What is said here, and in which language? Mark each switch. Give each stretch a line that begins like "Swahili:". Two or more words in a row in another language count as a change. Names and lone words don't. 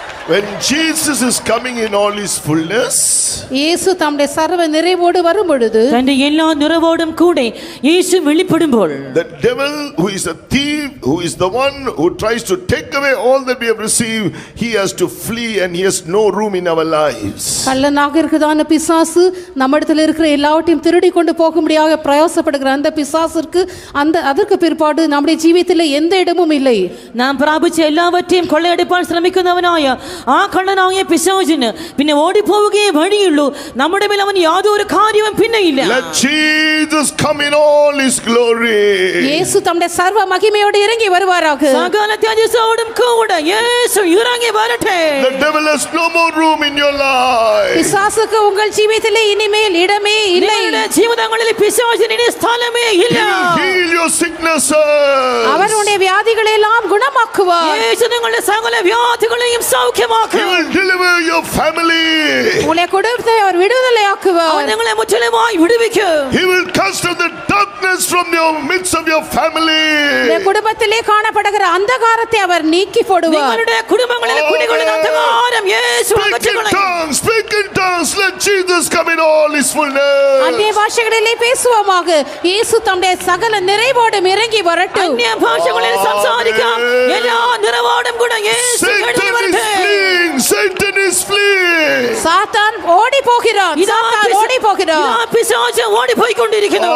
English: When Jesus is coming in all his fullness,
Tamil: இயேசு தம்முடைய சர்வ நிறைவோடு வரும் பொழுது,
Malayalam: തന്റെ എല്ലാ നിറവോടും കൂടെ യേശു വെളിപ്പെടുമ്പോൾ,
English: the devil who is a thief, who is the one who tries to take away all that we have received, he has to flee and he has no room in our lives.
Tamil: கள்ளனாக இருக்கிறதான பிசாசு நம்மிடத்தில் இருக்கிற எல்லாவற்றையும் திருடி கொண்டு போக முடியாத பிரயாசப்படுகிற அந்த பிசாசிற்கு அதற்கு பிற்பாடு நம்முடைய ஜீவியத்தில் எந்த இடமும் இல்லை.
Malayalam: നാം പ്രാപിച്ച എല്ലാവற்றைയും കൊള്ളയടിപ്പാൻ ശ്രമിക്കുന്നവനായ ആ കള്ളനായ പിശാചിന് പിന്നെ ഓടിപ്പോവുകയേ വഴിയുള്ളൂ. നമ്മുടെ മേൽ അവൻ യാതൊരു കാര്യവും പിന്നെയില്ല.
English: Let Jesus come in all his glory.
Tamil: இயேசு தம்முடைய சர்வ மகிமையோடு இறங்கி வருவாராக.
Malayalam: സകല തേജസ്സോടും കൂടെ യേശു ഇറങ്ങി വരട്ടെ.
English: The devil has no more room in your life.
Tamil: பிசாசுக்கு உங்கள் ஜீவியத்திலே இனிமேல் இடமே இல்லை.
Malayalam: നിങ്ങളുടെ ജീവിതങ്ങളിൽ പിശാചിന് ഇനി സ്ഥലമേ ഇല്ല.
English: He will heal your sicknesses.
Tamil: அவர் உடைய வியாதிகளை எல்லாம் குணமாக்குவார்.
Malayalam: യേശു നിങ്ങളുടെ സകല വ്യാധികളെയും സൗഖ്യമാക്കും.
English: He will deliver your family.
Tamil: உங்களை குடும்பத்தை அவர் விடுதலையாக்குவார்.
Malayalam: അവൻ നിങ്ങളെ മുற்றிലുമായി വിടുവിക്കും.
English: He will cast out the darkness from the midst of your family.
Tamil: உங்கள் குடும்பத்திலே காணப்படுகிற அந்தகாரத்தை அவர் நீக்கி போடுவார்.
Malayalam: നിങ്ങളുടെ കുടുംബങ്ങളിലെ കുടികൊള്ളുന്ന അന്ധകാരം യേശു അകറ്റിക്കളയും.
English: Speak in tongues. Let Jesus come in all his fullness.
Tamil: அந்நிய பாஷைகளிலே பேசுவோமாக. இயேசு தம்முடைய சகல நிறைவோடும் இறங்கி வரட்டும்.
Malayalam: അന്യ ഭാഷകളിൽ സംസാരിക്കാം. എല്ലാ നിറവോടും കൂടെ യേശു ഇറങ്ങി വരട്ടെ.
English: Satan is fleeing.
Tamil: சாத்தான் ஓடி போகிறான். சாத்தான் ஓடி போகிறான்.
Malayalam: ഇതാ പിശാച് ഓടിപ്പോയിക്കൊണ്ടിരിക്കുന്നു.